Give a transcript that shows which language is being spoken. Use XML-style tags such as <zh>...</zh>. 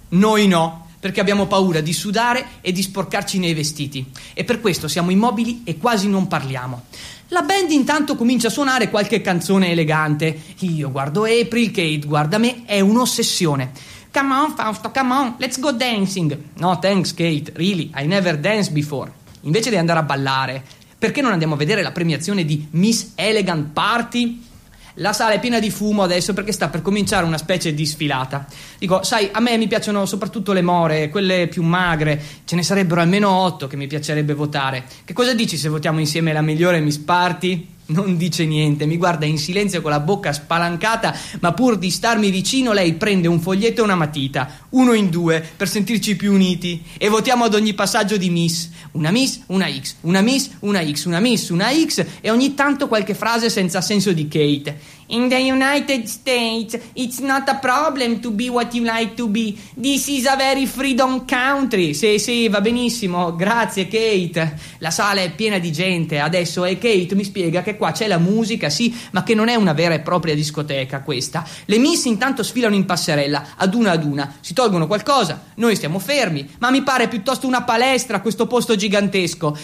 <it>Noi no, perché abbiamo paura di sudare e di sporcarci nei vestiti. E per questo siamo immobili e quasi non parliamo. La band intanto comincia a suonare qualche canzone elegante. Io guardo April, Kate guarda me, è un'ossessione.</it> <en>Come on, Fausto, come on, let's go dancing. No, thanks, Kate, really, I never danced before.</en> <it>Invece di andare a ballare, perché non andiamo a vedere la premiazione di Miss Elegant Party? La sala è piena di fumo adesso perché sta per cominciare una specie di sfilata. Dico, sai, a me mi piacciono soprattutto le more, quelle più magre. Ce ne sarebbero almeno 8 che mi piacerebbe votare. Che cosa dici se votiamo insieme la migliore Miss Party? Non dice niente, mi guarda in silenzio con la bocca spalancata, ma pur di starmi vicino lei prende un foglietto e una matita, uno in due, per sentirci più uniti. E votiamo ad ogni passaggio di Miss. Una Miss, una X, una Miss, una X, una Miss, una X, e ogni tanto qualche frase senza senso di Kate.</it> <en>In the United States, it's not a problem to be what you like to be. This is a very freedom country.</en> <it>Sì, sì, va benissimo. Grazie, Kate. La sala è piena di gente adesso e Kate mi spiega che qua c'è la musica, sì, ma che non è una vera e propria discoteca questa. Le Miss intanto sfilano in passerella, ad una, si tolgono qualcosa, noi stiamo fermi, ma mi pare piuttosto una palestra questo posto gigantesco.</it>